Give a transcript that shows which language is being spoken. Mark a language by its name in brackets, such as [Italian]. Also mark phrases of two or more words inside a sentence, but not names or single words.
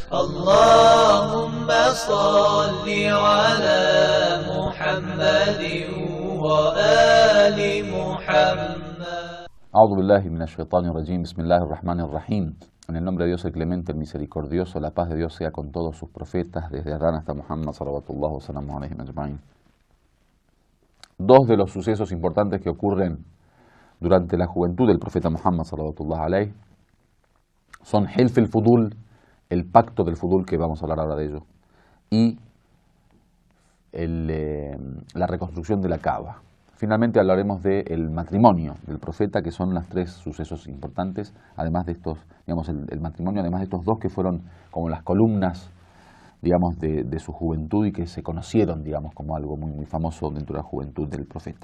[Arabic] اللهم صل على محمد وآل محمد. أعوذ بالله من الشيطان الرجيم. بسم الله الرحمن الرحيم. [Spanish] En el nombre de Dios el Clemente, el Misericordioso, la paz de Dios sea con todos sus profetas, desde Adán hasta Muhammad, [Arabic] صلوات الله وسلام عليه أجمعين. [Spanish] Dos de los sucesos importantes que ocurren durante la juventud del profeta Muhammad, [Arabic] صلوات الله عليه, [Spanish] son Hilf el-Fudul, el pacto del Fudul, que vamos a hablar ahora de ello, y la reconstrucción de la Kaaba. Finalmente hablaremos del matrimonio del profeta, que son los tres sucesos importantes, además de estos, digamos, el matrimonio, además de estos dos que fueron como las columnas, digamos, de su juventud y que se conocieron, digamos, como algo muy, muy famoso dentro de la juventud del profeta.